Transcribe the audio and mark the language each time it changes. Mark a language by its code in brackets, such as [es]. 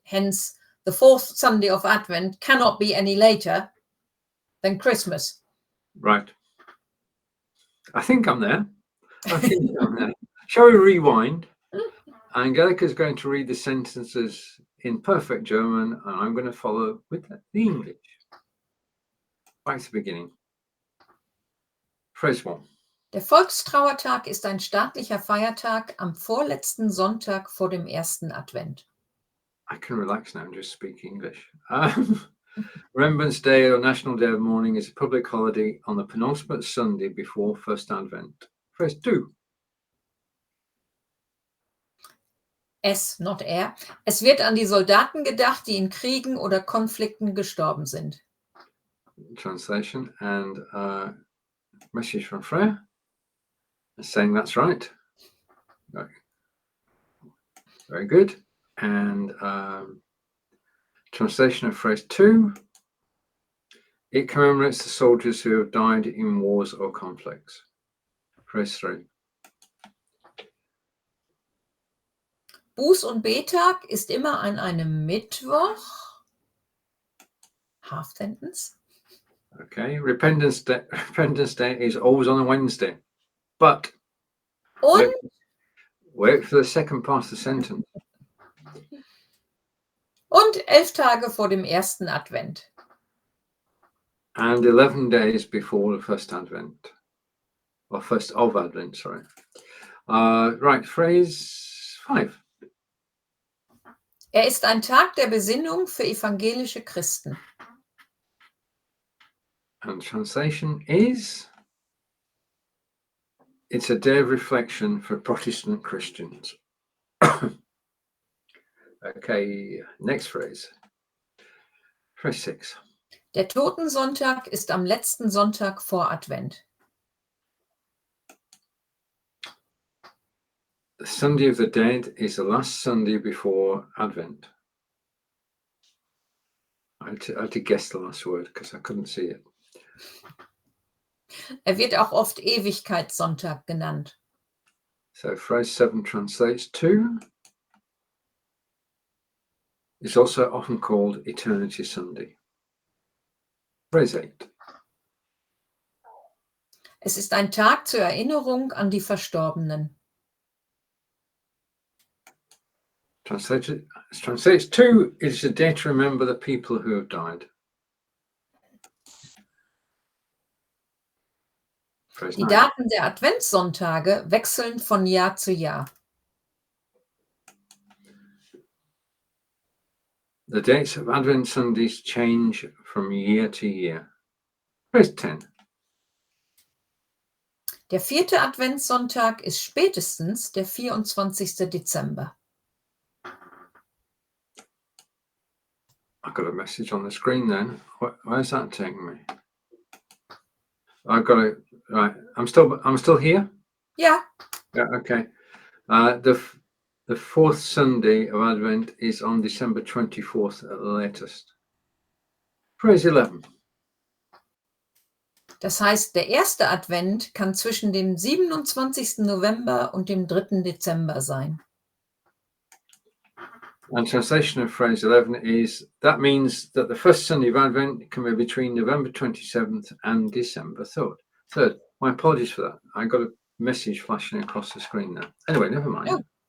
[en] Hence, the 4th Sunday of Advent cannot be any later than Christmas. Right. I think I'm there. Shall we rewind? Angelika is going to read the sentences in perfect German, and I'm going to follow with the English. Back to the beginning. Phrase 1. [de] Der Volkstrauertag ist ein staatlicher Feiertag am vorletzten Sonntag vor dem ersten Advent. [en] I can relax now and just speak English. Remembrance Day or National Day of Mourning is a public holiday on the penultimate Sunday before First Advent. Phrase 2. Es, not er. [de] Es wird an die Soldaten gedacht, die in Kriegen oder Konflikten gestorben sind. [en] Translation and message from Freya saying that's right. Very good. And translation of phrase 2. It commemorates the soldiers who have died in wars or conflicts. Phrase 3. [de] Buß- und Bettag ist immer an einem Mittwoch. [en] Half sentence. Okay. Repentance Day is always on a Wednesday. But [de] Und [en] wait for the second part of the sentence. [de] Und 11 Tage vor dem ersten Advent. [en] And 11 days before the first Advent. Or first of Advent, sorry. Right, phrase 5. [de] Er ist ein Tag der Besinnung für evangelische Christen. [en] And translation is, it's a day of reflection for Protestant Christians. Okay, next phrase. Phrase 6. [de] Der Totensonntag ist am letzten Sonntag vor Advent. [en] The Sunday of the Dead is the last Sunday before Advent. I had to guess the last word because I couldn't see it. [de] Er wird auch oft Ewigkeitssonntag genannt. [en] So phrase 7 translates to, it's also often called Eternity Sunday. Phrase 8. [de] Es ist ein Tag zur Erinnerung an die Verstorbenen. [en] Translates to, it's a day to remember the people who have died. Phrase [de] Die [en] 9. [de] Daten der Adventssonntage wechseln von Jahr zu Jahr. [en] The dates of Advent Sundays change from year to year. Phrase 10. [de] Der 4. Adventssonntag ist spätestens der 24. Dezember. [en] I've got a message on the screen then. Where's that taking me? I've got it. Right. I'm still here? [de] Ja, [en] Yeah, okay. The fourth Sunday of Advent is on December 24th at the latest. Phrase 11. [de] das heißt, der erste Advent kann zwischen dem 27. November und dem 3. Dezember sein. [en] And translation of phrase 11 is, that means that the first Sunday of Advent can be between November 27th and December 3rd. My apologies for that. I got a message flashing across the screen there. Anyway, never mind. Oh.